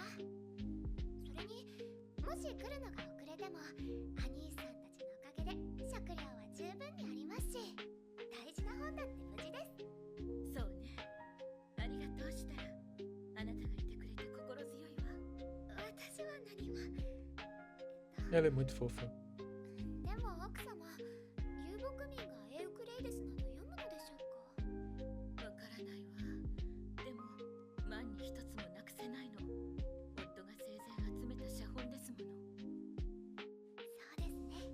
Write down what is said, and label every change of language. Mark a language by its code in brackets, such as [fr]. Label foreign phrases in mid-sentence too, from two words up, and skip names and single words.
[ja] それにもし来るのが遅れてもアニーさんたちのおかげで食料は十分にありますし、大事な本だって無事です。そうね。ありがとうしたら。あなたがいてくれて心強いわ。私は何も。 [pt] Ela é muito fofa. [ja] でも奥様、遊牧民がエウクレイデスなど読むのでしょうか。わからないわ。でも万に一つもなくせないの。夫が生前集めた写本ですもの。そうですね。